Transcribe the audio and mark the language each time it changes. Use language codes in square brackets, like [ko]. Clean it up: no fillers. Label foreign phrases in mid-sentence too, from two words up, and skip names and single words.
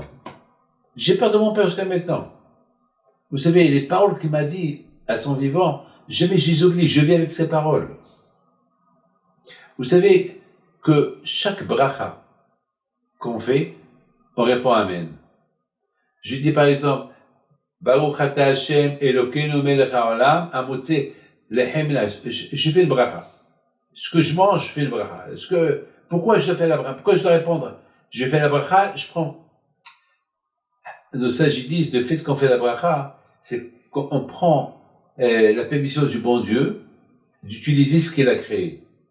[fr] J'ai peur de mon père jusqu'à maintenant. Vous savez, les paroles qu'il m'a dit à son vivant, jamais je les oublie, je vis avec ces paroles. Vous savez que chaque bracha qu'on fait, on répond Amen. Je dis par exemple, [he] ברוך אתה ה' אלוקינו מלך העולם המוציא לחם מן הארץ. [fr] Je fais le bracha. Ce que je mange, je fais le bracha. Pourquoi je fais la bracha? Pourquoi je dois répondre? Je fais la bracha, je prends. Nos sages disent, le fait qu'on fait la bracha, c'est qu'on prend la permission du bon Dieu d'utiliser ce qu'il a créé.